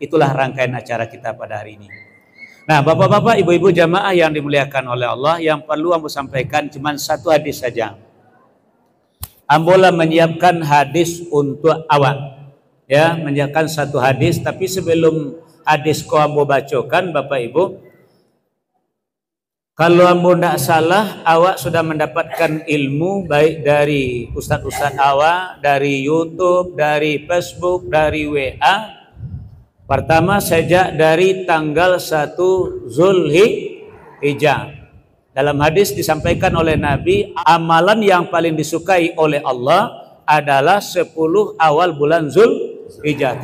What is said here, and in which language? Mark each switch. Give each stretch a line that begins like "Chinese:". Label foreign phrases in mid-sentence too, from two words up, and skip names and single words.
Indonesian: Itulah rangkaian acara kita pada hari ini. Nah, bapak-bapak, ibu-ibu jamaah yang dimuliakan oleh Allah, yang perlu aku sampaikan cuma 1 hadis saja. Ambola menyiapkan hadis untuk awak, ya, menyiapkan 1 hadis. Tapi sebelum hadis
Minangkabau: ko ambo bacokan,
Indonesian: bapak ibu, kalau ambo tidak salah, awak sudah mendapatkan ilmu baik dari ustadz-ustadz awak, dari YouTube, dari Facebook, dari WA. Pertama sejak dari tanggal 1 Zulhijjah. Dalam hadis disampaikan oleh Nabi, amalan yang paling disukai oleh Allah adalah 10 awal bulan Zulhijjah.